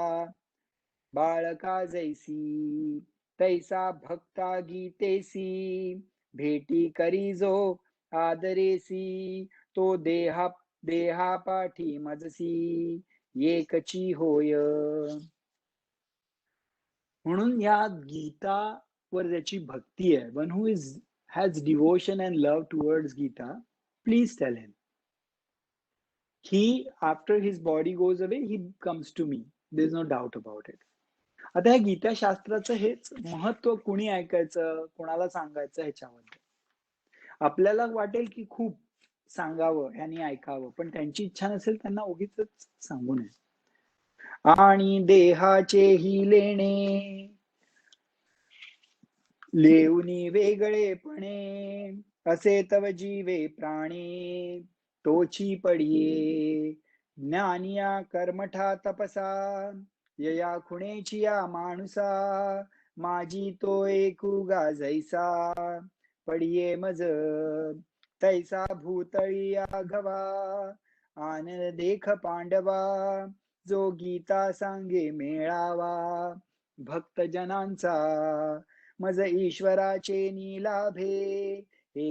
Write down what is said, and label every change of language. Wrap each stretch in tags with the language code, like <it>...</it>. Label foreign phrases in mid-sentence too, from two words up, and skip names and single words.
<mr>बाळका जैसी तैसा भक्ता गीतेसी भेटी करी जो आदरेसी तो देहा पाठी मजसी एकची होय. म्हणून या गीता वर ज्याची भक्ती आहे,</mr> <en>one who has devotion and love towards Gita, please tell him. He, after his body goes away, he comes to me. There's no doubt about it.</en> <mr>आता ह्या गीता शास्त्राचं हेच महत्व कुणी ऐकायचं, कोणाला सांगायचं ह्याच्यामध्ये. आपल्याला वाटेल की खूप सांगावं यांनी ऐकावं, पण त्यांची इच्छा नसेल त्यांना उगीच सांगू नये. आणि देहाचे ही लेणे लेऊनी वेगळेपणे असे तव जीवे प्राणे तोची पडिये ज्ञानिया कर्मठा तपसा यया खुणेची या माणुसा माझी तो एकुगा जैसा पडिये मज तैसा भूतळी आघवा आनंद देख पांडवा जो गीता सांगे मेळावा भक्त जनांचा मज ईश्वराचे नीलाभे हे</mr>